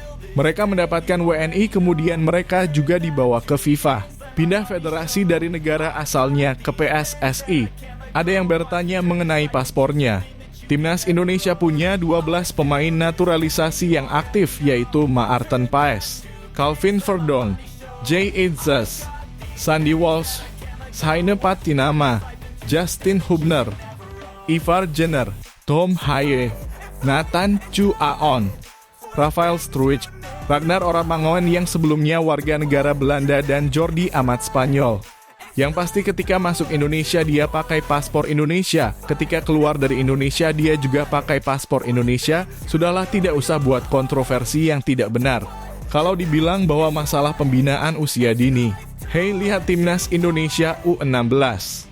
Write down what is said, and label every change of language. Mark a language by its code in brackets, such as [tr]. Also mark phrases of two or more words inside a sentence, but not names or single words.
[id] Mereka mendapatkan WNI, kemudian mereka juga dibawa ke FIFA. Pindah federasi dari negara asalnya ke PSSI. Ada yang bertanya mengenai paspornya. Timnas Indonesia punya 12 pemain naturalisasi yang aktif, yaitu Maarten Paes, Calvin Verdonk, Jay Idzas, Sandy Walsh, Shaine Patinama, Justin Hubner, Ivar Jenner, Tom Haye, Nathan Chu Aon, Rafael Struijk, Ragnar Oramangoen yang sebelumnya warga negara Belanda dan Jordi Amat Spanyol. Yang pasti ketika masuk Indonesia dia pakai paspor Indonesia, ketika keluar dari Indonesia dia juga pakai paspor Indonesia, sudahlah tidak usah buat kontroversi yang tidak benar. Kalau dibilang bahwa masalah pembinaan usia dini, hey lihat Timnas Indonesia U16.